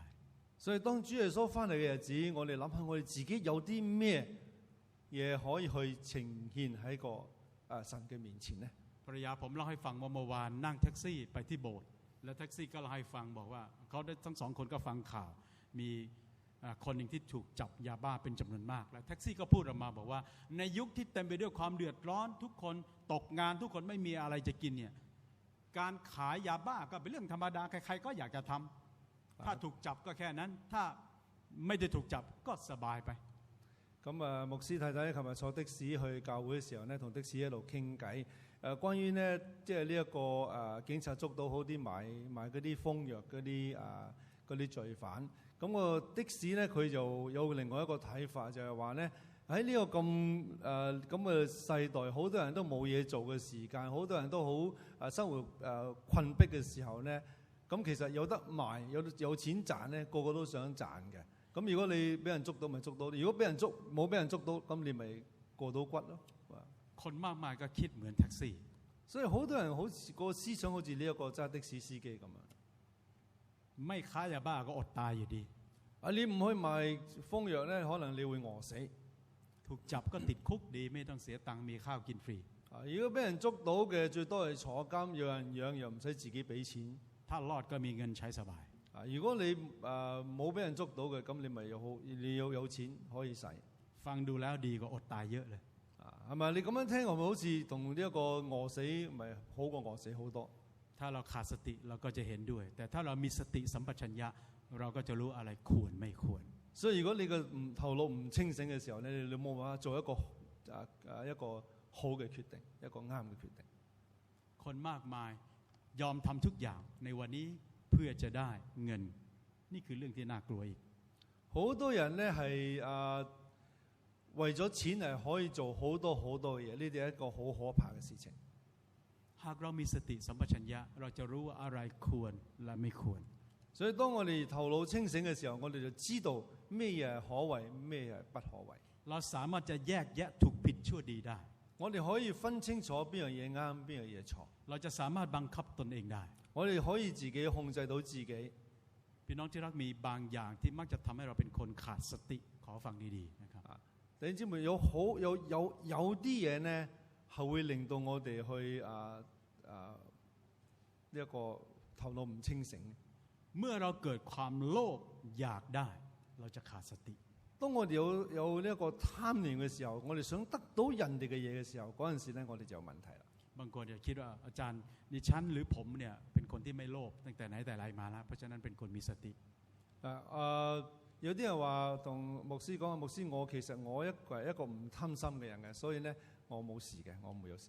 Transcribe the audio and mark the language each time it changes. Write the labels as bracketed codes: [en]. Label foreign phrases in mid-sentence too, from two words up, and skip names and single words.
[yue] 所以當主耶穌翻嚟嘅日子，我哋諗下我哋自己有啲咩嘢可以去呈現喺個神嘅面前呢？ [th] ภรรยาผมเล่าให้ฟังว่าเมื่อวานนั่งแท็กซี่ไปที่โบสถ์แล้วแท็กซี่ก็เล่าให้ฟังบอกว่าเขาได้ทั้ง2 คนก็ฟังข่าวมีคนหนึ่งที่ถูกจับยาบ้าเป็นจำนวนมากแล้วแท็กซี่ก็พูดออกมาบอกว่าในยุคที่เต็มไปด้วยความเดือดร้อนทุกคนตกงานทุกคนไม่มีอะไรจะกินเนี่ยการขายยาบ้าก็เป็นเรื่องธรรมดาใครๆก็อยากจะทำถ้าถูกจับก็แค่นั้นถ้าไม่ได้ถูกจับก็สบายไป [yue] 咁牧師太太琴日坐的士去教會嘅時候呢，同的士一路傾偈。關於呢，即係呢一個警察捉到好啲賣嗰啲瘋藥嗰啲罪犯。咁個的士呢，佢就有另外一個睇法，就係話呢，喺呢個咁嘅世代，好多人都冇嘢做嘅時間，好多人都好生活困迫嘅時候呢，咁其實有得賣有錢賺呢，個個都想賺嘅。咁如果你俾人捉到咪捉到，如果冇俾人捉到，咁你咪過到骨咯。 [th] คนมากมายก็คิดเหมือนแท็กซี่ [yue] 所以好多人好似個思想好似呢一個揸的士司機咁樣。 [th] ไม่ค้ายาบ้าก็อดตายอยู่ดี [yue] 你唔去賣瘋藥咧，可能你會餓死。 [th] ถูกจับก็ติดคุกดีไม่ต้องเสียตังค์มีข้าวกินฟรี [yue] 如果俾人捉到嘅，最多係坐監，有人養又唔使自己俾錢。 [th] ถ้ารอดก็มีเงินใช้สบาย [yue] 如果你冇俾人捉到嘅，咁你咪你有錢可以使。 [th] ฟังดูแล้วดีกว่าอดตายเยอะเลย [yue] 係咪？你咁樣聽，係咪好似同呢一個餓死咪好過餓死好多？ [th] ถ้าเราขาดสติเราก็จะเห็นด้วย แต่ถ้าเรามีสติสัมปชัญญะเราก็จะรู้อะไรควรไม่ควร [yue] 所以如果你個頭腦唔清醒嘅時候咧，你冇辦法做一個好嘅決定，一個啱嘅決定。 [th] คนมากมายยอมทำทุกอย่างในวันนี้เพื่อจะได้เงินนี่คือเรื่องที่น่ากลัวอีก [yue] 好多人咧係為咗錢係可以做好多嘢，呢啲係一個好可怕嘅事情。 [th] หากเรามีสติสัมปชัญญะเราจะรู้ว่าอะไรควรและไม่ควร [yue] 所以當我哋頭腦清醒嘅時候，我哋就知道咩嘢係可為，咩嘢係不可為。 [th] เราสามารถจะแยกแยะถูกผิดชั่วดีได้ [yue] 我哋可以分清楚邊樣嘢啱，邊樣嘢錯。 [th] เราจะสามารถบังคับตนเองได้ [yue] 我哋可以自己控制到自己。 [th] พี่น้องที่รักมีบางอย่างที่มักจะทำให้เราเป็นคนขาดสติขอฟังดีๆนะครับ [yue] 弟兄姊妹有啲嘢呢係會令到我哋去呢一個頭腦唔清醒。 [th] เมื่อเราเกิดความโลภอยากได้เราจะขาดสติ [yue] 當我哋有呢一個貪念嘅時候，我哋想得到人哋嘅嘢嘅時候，嗰陣時咧我哋就有問題啦。 [th] บางคนจะคิดว่าอาจารย์ดิฉันหรือผมเนี่ยเป็นคนที่ไม่โลภตั้งแต่ไหนแต่ไรมาแล้วเพราะฉะนั้นเป็นคนมีสติ [yue] 有啲人話同牧師講，牧師我其實我係一個唔貪心嘅人嘅，所以咧我冇事嘅，我唔會有事。